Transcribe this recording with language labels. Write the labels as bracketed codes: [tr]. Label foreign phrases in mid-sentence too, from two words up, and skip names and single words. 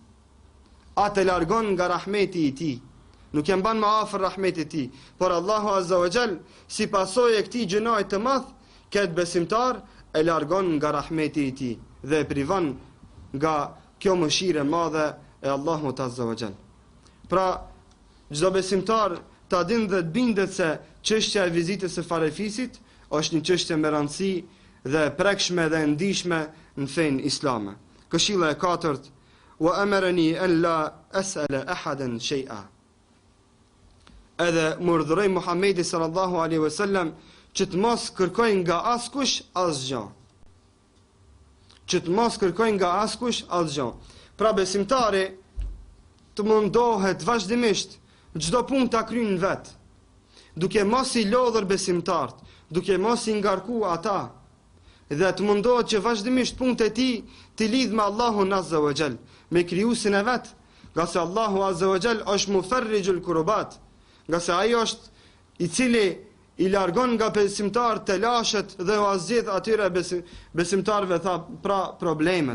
[sq] Atë largon nga rahmeti i tij. Nuk e mban më afër rahmetit i tij, por Allahu [ar] عز وجل [sq] si pasojë e këtij gjënaji të madh, këtë besimtar e largon nga rahmeti i tij dhe e privon nga kjo mëshirë e madhe e Allahut [ar] عز وجل. [sq] Pra, çdo besimtar ta din dhe të bindet se çështja e vizitës së farefisit është një çështje me rëndësi dhe prekshme dhe ndihshme në fenë islame. Këshilla e katërt: [ar] وأمرني أن لا أسأل أحدا شيئا. [sq] Edhe më urdhëroi Muhamedi [ar] صلى الله عليه وسلم [sq] që të mos kërkoj nga askush asgjë. Që të mos kërkoj nga askush asgjë. Pra besimtari të mundohet vazhdimisht çdo punë ta kryejnë vet, duke mos i lodhur besimtarët, duke mos i ngarku ata, dhe të mundohet që vazhdimisht punët e tij të lidh me Allahun [ar] عز وجل, [sq] me krijuesin e vet, nga se Allahu [ar] عز وجل [sq] është [ar] مفرج الكروب, [sq] nga se ai është i cili i largon nga besimtarët të lashet dhe u azjedh atyre besimtarëve pra problemet.